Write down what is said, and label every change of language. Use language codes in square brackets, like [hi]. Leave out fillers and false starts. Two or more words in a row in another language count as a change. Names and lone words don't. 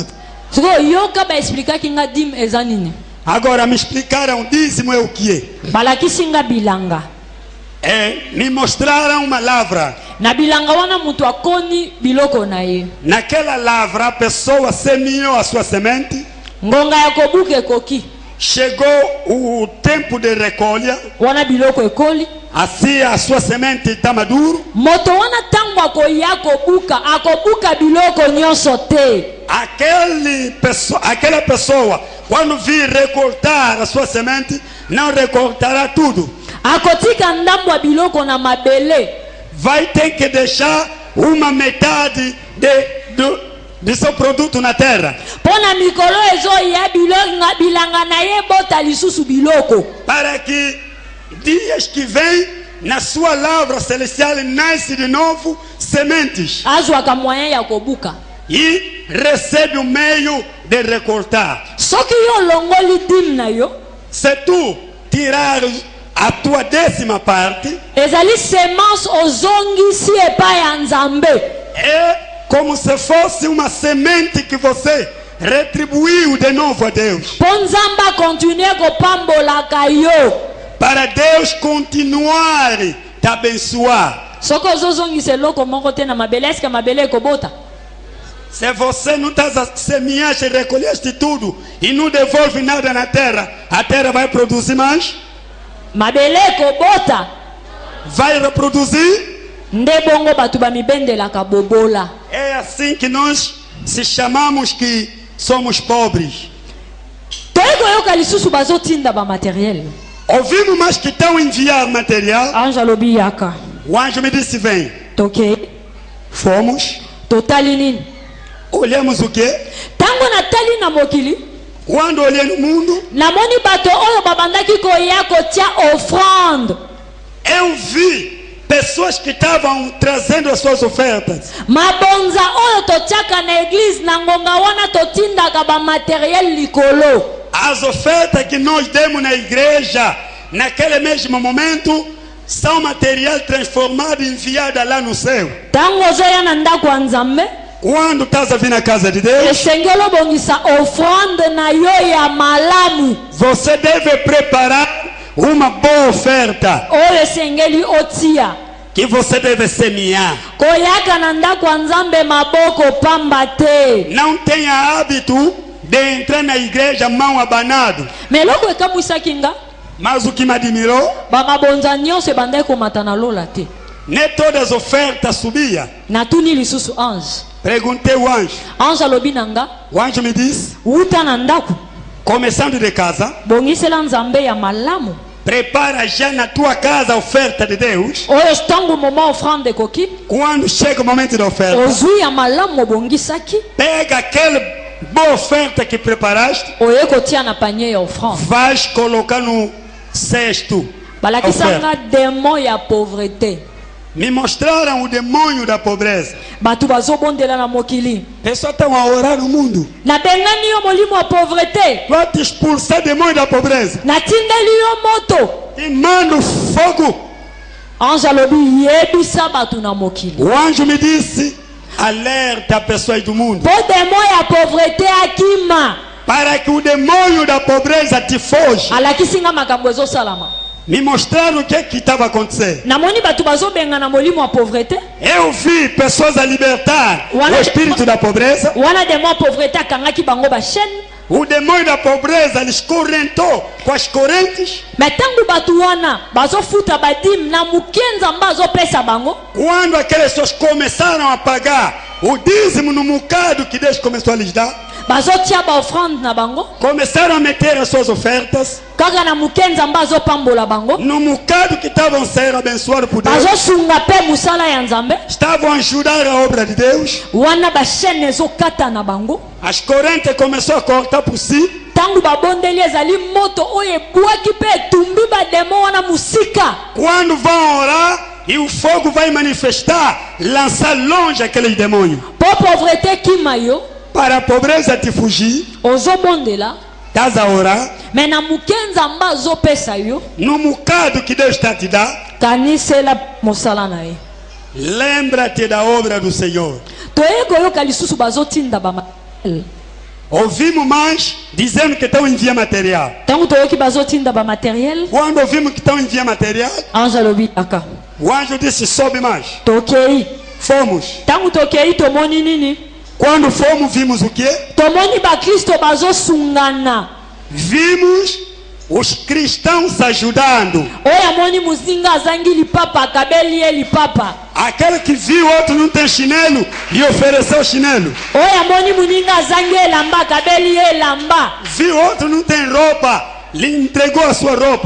[ln] Siko yoka ba explica kinga dim eza nini. [pt] Agora me explicaram dízimo é o que é. [ln] Balakisi nga bilanga. [pt] Me mostraram uma lavra. [ln] Na bilanga wana mutu akoni biloko na ye. [pt] Naquela lavra a pessoa semeou a sua semente. [ln] Ngonga ya kobuka ekoki. [pt] Chegou o tempo de recolha. [ln] Wana biloko ekoli. [pt] Assim a sua semente está maduro. [ln] Moto wana tango akoya akobuka biloko nyonso te. [pt] Aquela pessoa, quando vir recortar a sua semente, não recortará tudo. [ln] Akotika ndambo biloko na mabele. [pt] Vai ter que deixar uma metade de seu produto na terra. [ln] Pona mikolo ezo ya bilanga na ye bota lisusu biloko. [pt] Para que dias que vem na sua lavra celestial nasce de novo sementes. [ln] Azwaka moyen ya kobuka. [pt] E recebe o meio de recortar. [ln] Soki yo longoli dim na yo. [pt] Se tu tirar a tua 10ª parte, [ln] Ezali semence ozongisi epai ya Nzambe. [pt] é como se fosse uma semente que você retribuiu de novo a Deus. [ln] Po Nzambe continue kopambolaka yo. [pt] Para Deus continuar te abençoar. [ln] Soko ozozongisa eloko moko te na mabele, eske mabele ekobota? [pt] Se você não está semeando e recolheste tudo e não devolve nada na terra, a terra vai produzir mais? [ln] Mabele ekobota. [pt] Vai reproduzir? [ln] Nde bongo batu bamibendelaka bobola. [pt] É assim que nós se chamamos que somos pobres. [ln] Toyekoyoka lisusu bazotinda ba materiel. [pt] Ouvimos mais que estão enviar material. [ln] Anjo alobi yaka. [pt] O anjo me disse: vem. [ln] Toke. [pt] Fomos. [ln] Totali nini? [pt] Olhamos o quê? [ln] Tango natali na mokili. [pt] Quando olhei no mundo, [ln] Namoni bato oyo babandaki koya kotia offrande. [pt] Eu vi pessoas que estavam trazendo as suas ofertas. [ln] mabonza oyo totiaka na église na ngonga wana totindaka bamateriel likolo. [pt] As ofertas que nós demos na igreja, naquele mesmo momento, são material transformado e enviado lá no céu. [ln] Ntango ozoya na ndako ya nzambe, [pt] Quando estás a vir na casa de Deus, [ln] esengeli obongisa offrande na yo ya malamu [pt] você deve preparar uma boa oferta [ln] oyo esengeli otia. [pt] que você deve semear. [ln] Koyaka na ndako ya nzambe maboko pamba te. [pt] Não tenha hábito de entrar na igreja mão abanado. [ln] Me eloko ekamwisaki nga [pt] Mas o que me admirou, [ln] bamabonza nyonso ebandaki komata na lola te. [pt] nem todas as ofertas subiam. [ln] Natuni lisusu ange. [pt] Perguntei ao anjo. [ln] Ange alobi na nga, [pt] O anjo me disse, [ln] wuta na ndako [pt] começando de casa, [ln] bongisela nzambe ya malamu [pt] prepara já na tua casa a oferta de Deus. [ln] oyo ntango moma offrande ekoki [pt] Quando chega o momento da oferta, [ln] ozwi ya malamu obongisaki [pt] pega aquela boa oferta que preparaste, [ln] oye kotia na panier ya offrande. [pt] vais colocar no cesto. [ln] Balakisa [pt] Oferta. [ln] nga demo ya pauvreté. [pt] Me mostraram o demônio da pobreza. [ln] Bato bazobondela na mokili. [pt] Pessoas estão a orar no mundo. [ln] Nabengani yo molimo ya pauvreté. [pt] Vai te expulsar demônio da pobreza. [ln] Natindeli yo moto. [pt] E manda o fogo. [ln] Ange alobi yebisa bato na mokili. [pt] O anjo me disse, alerta pessoas do mundo, [ln] Po demo ya pauvreté akima. [pt] para que o demônio da pobreza te foge. [ln] Alakisi nga makambo ezosalama. [pt] Me mostraram o que estava acontecendo. [ln] Namoni bato bazobenga na molimo ya pauvreté. [pt] Eu vi pessoas a libertar o espírito da pobreza. [ln] Wana demo ya pauvreté akangaki bango bachaîne. [pt] O demônio da pobreza lhes correntou com as correntes. [ln] Me ntango bato wana bazofuta badime na mukenza mba azopesa bango. [pt] Quando aquelas pessoas começaram a pagar o dízimo no bocado que Deus começou a lhes dar, [ln] Bazotia ba offrande na bango. [pt] começaram a meter as suas ofertas [ln] Kaka na mukenza mba azopambola bango. [pt] no bocado que estavam sendo abençoados por Deus. [ln] Bazosunga pe musala ya nzambe. [pt] Estavam a ajudar a obra de Deus. [ln] Wana bachaîne ezokata na bango. [pt] As correntes começaram a cortar por si. [ln] Ntango babondeli ezali moto oyo ebwaki mpe etumbi bademo wana musika. [pt] Quando vão orar e o fogo vai manifestar, lançar longe aqueles demônios. [ln] Po pauvreté kima yo [pt] Para a pobreza te fugir, [ln] ozobondela. [pt] estás a orar. [ln] Me na mukenza mba azopesa yo [pt] No bocado que Deus está a te dar, [ln] kanisela mosala na ye. [pt] lembra-te da obra do Senhor. [ln] Toye koyoka lisusu bazotinda bamateriel. [pt] Ouvimos mais dizendo que estão enviando material. [ln] Ntango toyoki bazotinda bamateriel, [pt] Quando ouvimos que estão enviando material, [ln] ange alobi aka [pt] o anjo disse: sobe mais. [ln] tokei. [pt] Fomos. [ln] Ntango tokei tomoni nini? [pt] Quando fomos, vimos o quê? [ln] Tomoni bakristo bazosungana. [pt] Vimos os cristãos ajudando. [ln] Oyo amoni muzinga azangi lipapa akabeli ye lipapa. [pt] Aquele que viu outro não tem chinelo e ofereceu chinelo. [ln] Oyo amoni muninga azangi elamba akabeli ye elamba. [pt] Viu outro não tem roupa, lhe entregou a sua roupa.